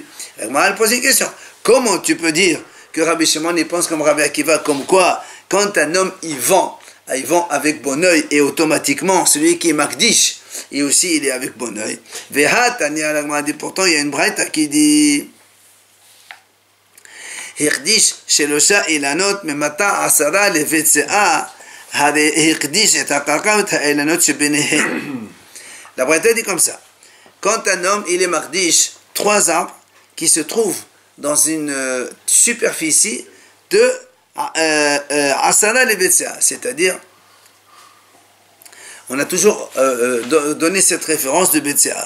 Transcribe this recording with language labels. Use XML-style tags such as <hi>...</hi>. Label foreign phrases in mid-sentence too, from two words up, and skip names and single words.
<fr>Elle m'a posé une question. Comment tu peux dire que Rabbi Shimon il pense comme Rabbi Akiva, comme quoi, quand un homme il vend avec bon oeil et automatiquement, celui qui est makdish, et aussi il est avec bon oeil. Pourtant il y a une braïta qui dit</fr> <he>הקדיש שלשה אילנות ממטע עשרה לבית סאה הרי הקדיש את הקרקע ואת האילנות שביניהם.</he> <fr>La braïta dit comme ça. Quand un homme il est makdish 3 arbres qui se trouvent dans une superficie de</fr> <he>עשרה לבית סאה,</he> <fr>c'est-à-dire on a toujours donné cette référence de Betsea.</fr>